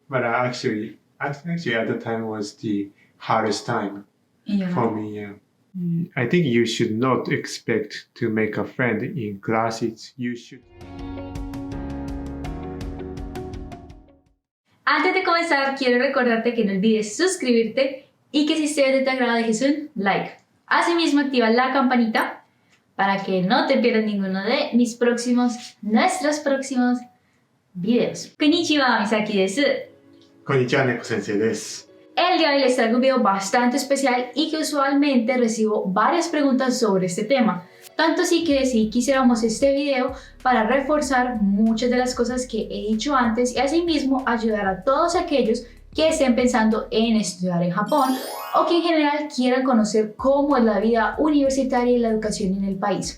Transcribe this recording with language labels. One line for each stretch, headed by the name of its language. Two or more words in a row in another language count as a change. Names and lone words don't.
English: But actually at the time was the hardest time for me. Yeah. I think you should not expect to make a friend in classes. You should.
Spanish: Antes de comenzar, quiero recordarte que no olvides suscribirte y que si estés de tu agrado dejes un like. Asimismo, activa la campanita para que no te pierdas ninguno de nuestros próximos videos.
Japanese: こんにちは、Misakiです. こんにちは、Neko先生です.
Spanish: El día de hoy les traigo un video bastante especial y que usualmente recibo varias preguntas sobre este tema. Tanto así que decidí que hiciéramos este video para reforzar muchas de las cosas que he dicho antes y asimismo ayudar a todos aquellos que estén pensando en estudiar en Japón o que en general quieran conocer cómo es la vida universitaria y la educación en el país.